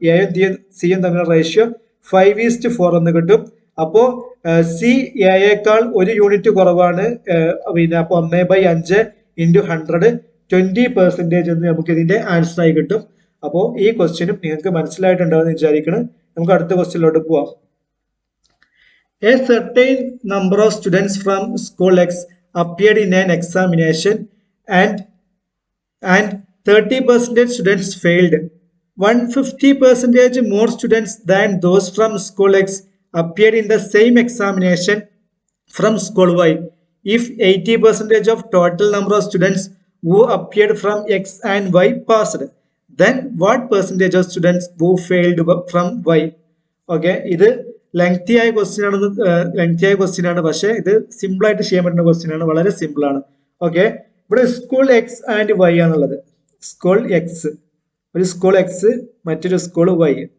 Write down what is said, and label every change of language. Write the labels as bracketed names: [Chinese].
[Malayalam] എയും സിയും തമ്മിലുള്ള റേഷ്യോ 5:4 എന്ന് കിട്ടും. അപ്പോ സി എയേക്കാൾ 1 യൂണിറ്റ് കുറവാണ്. പിന്നെ അപ്പൊ 1/5 × 100 20% എന്ന് നമുക്ക് ഇതിന്റെ ആൻസർ ആയി കിട്ടും. അപ്പോ ഈ ക്വസ്റ്റ്യനും നിങ്ങൾക്ക് മനസ്സിലായിട്ടുണ്ടാവും എന്ന് വിചാരിക്കണം. നമുക്ക് അടുത്ത ക്വസ്റ്റ്യനിലോട്ട് പോവാം. [English] A certain number of students from school X appeared in an examination and 30% students failed. 150% more students than those from school X appeared in the same examination from school Y. If 80% of total number of students who appeared from X and Y passed, then what percentage of students who failed from Y? [Malayalam] Okay, ഇത് lengthy ആയ question ആണ്, പക്ഷെ ഇത് simple ആയിട്ട് ചെയ്യാൻ പറ്റുന്ന question ആണ്. വളരെ സിമ്പിൾ ആണ്. ഓക്കെ, ഇവിടെ സ്കൂൾ എക്സ് ആൻഡ് വൈ ആണുള്ളത്. സ്കൂൾ എക്സ്, ഒരു സ്കൂൾ എക്സ്, മറ്റൊരു സ്കൂൾ വൈ.